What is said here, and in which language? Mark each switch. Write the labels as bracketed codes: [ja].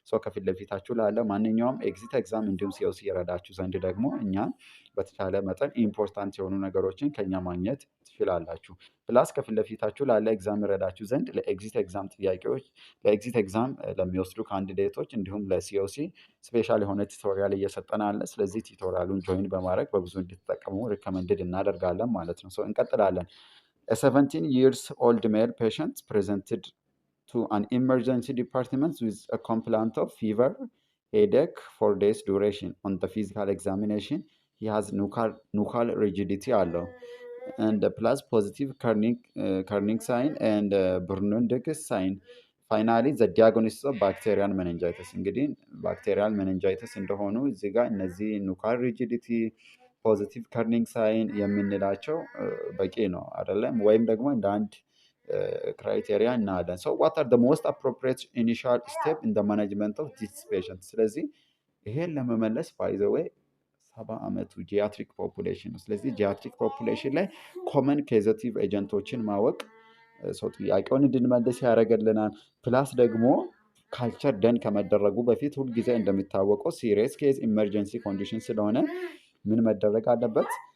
[am] ከፊት ለፊታችሁ ላለ ማንኛውም ኤግዚት ኤግዛም እንዲሁም ሲኦሲ የረዳችሁ ዘንድ ደግሞ እኛን በተቻለ መጠን ኢምፖርታንት የሆኑ ነገሮችን ከኛ ማግኘት ትችላላችሁ። ፕላስ ከፊት ለፊታችሁ ላለ ኤግዛም ይረዳችሁ ዘንድ ለኤግዚት ኤግዛም ጥያቄዎች ለኤግዚት ኤግዛም ለሚወስዱ ካንዲዴቶች እንዲሁም ለሲኦሲ ስፔሻል የሆነ ቱቶሪያል እየሰጠን አለ። ስለዚህ ቱቶሪያሉን ጆይን በማድረግ በብዙ እንድትጠቀሙ ሪኮመንድድ እናደርጋለን ማለት ነው። እንቀጥላለን። [en] A 17 years old male patient presented to an emergency department with a complaint of fever, headache for days duration. On the physical examination, he has nuchal rigidity [am] አለው [en] and plus positive kerning sign and Bernard's sign. ፋይናሊ ዘ ዲያግኖሲስ ኦፍ ባክቴሪያል ሜኒንጃይተስ። [am] እንግዲህ ባክቴሪያል ሜኒንጃይተስ እንደሆኑ እዚህ ጋር እነዚህ ኑካል ሪጂዲቲ ፖዚቲቭ ከርኒንግ ሳይን የምንላቸው በቂ ነው አይደለም? ወይም ደግሞ እንደ አንድ ክራይቴሪያ እናያለን። [en] ሶ ዋት አር ሞስት አፕሮፕሪየት ኢኒሻል ስቴፕ ኢን ማናጅመንት ኦፍ ዲስ ፔሸንት። [am] ስለዚህ ይሄን ለመመለስ [en] ባይ ዘ ዌይ [am] 70 ዓመቱ ጂያትሪክ ፖፑሌሽን ነው። ስለዚህ ጂያትሪክ ፖፑሌሽን ላይ ኮመን ኬዘቲቭ ኤጀንቶችን ማወቅ ሰው ጥያቄውን እንድንመልስ ያደርግልናል። ፕላስ ደግሞ ካልቸር ደን ከመደረጉ በፊት ሁልጊዜ እንደሚታወቀው ሲሪየስ ኬዝ ኢመርጀንሲ ኮንዲሽን ስለሆነ ምን መደረግ አለበት?